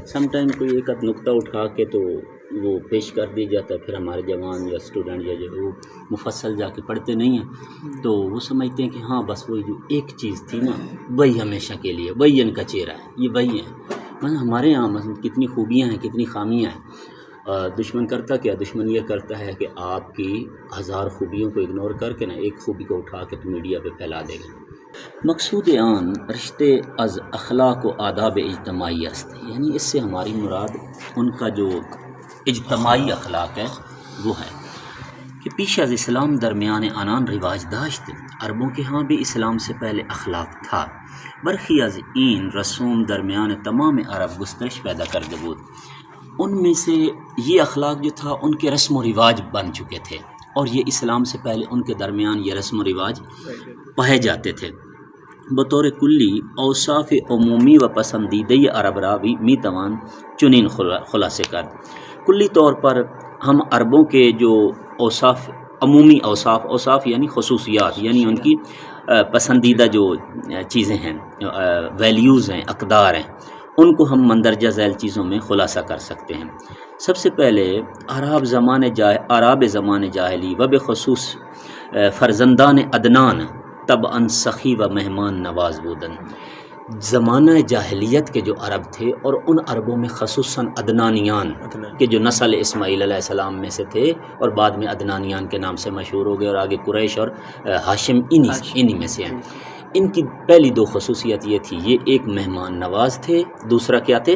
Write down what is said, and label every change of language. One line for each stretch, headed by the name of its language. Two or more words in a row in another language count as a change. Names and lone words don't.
English: some time
Urdu: کوئی ایک آدھ نقطہ اٹھا کے تو وہ پیش کر دی جاتا ہے، پھر ہمارے جوان یا اسٹوڈنٹ یا جو وہ مفصل جا کے پڑھتے نہیں ہیں تو وہ سمجھتے ہیں کہ ہاں بس وہی جو ایک چیز تھی نا وہی ہمیشہ کے لیے، وہی ان کا چہرہ ہے، یہ وہی ہے. مثلا ہمارے یہاں مثلا کتنی خوبیاں ہیں، کتنی خامیاں ہیں. دشمن کرتا کیا؟ دشمن یہ کرتا ہے کہ آپ کی ہزار خوبیوں کو اگنور کر کے نا ایک خوبی کو اٹھا کے تو میڈیا پہ پھیلا دے گا.
Persian: مقصود آن رشتے از اخلاق و آداب اجتماعی است،
Urdu: یعنی اس سے ہماری مراد ان کا جو اجتماعی اخلاق ہے وہ ہے
Persian: کہ پیش از اسلام درمیان آنان رواج داشت.
Urdu: عربوں کے ہاں بھی اسلام سے پہلے اخلاق تھا.
Persian: برخی از این رسوم درمیان تمام عرب گسترش پیدا کرده بود.
Urdu: ان میں سے یہ اخلاق جو تھا ان کے رسم و رواج بن چکے تھے اور یہ اسلام سے پہلے ان کے درمیان یہ رسم و رواج پائے جاتے تھے.
Persian: بطور کلی اوصاف عمومی و پسندیدہ عرب راوی می توان چنین خلاصے کر.
Urdu: کلی طور پر ہم عربوں کے جو اوصاف، عمومی اوصاف یعنی خصوصیات، یعنی ان کی پسندیدہ جو چیزیں ہیں، ویلیوز ہیں، اقدار ہیں، ان کو ہم مندرجہ ذیل چیزوں میں خلاصہ کر سکتے ہیں.
Persian: سب سے پہلے عرب زمان جاہلی و بخصوص فرزندان عدنان طبعا سخی و مہمان نواز بودن.
Urdu: زمانہ جاہلیت کے جو عرب تھے اور ان عربوں میں خصوصاً عدنانیان کے جو نسل اسماعیل
Arabic: علیہ السلام
Urdu: میں سے تھے اور بعد میں عدنانیان کے نام سے مشہور ہو گئے اور آگے قریش اور ہاشم انہی میں سے ہیں. ان کی پہلی دو خصوصیت یہ تھی، یہ ایک مہمان نواز تھے، دوسرا کیا تھے؟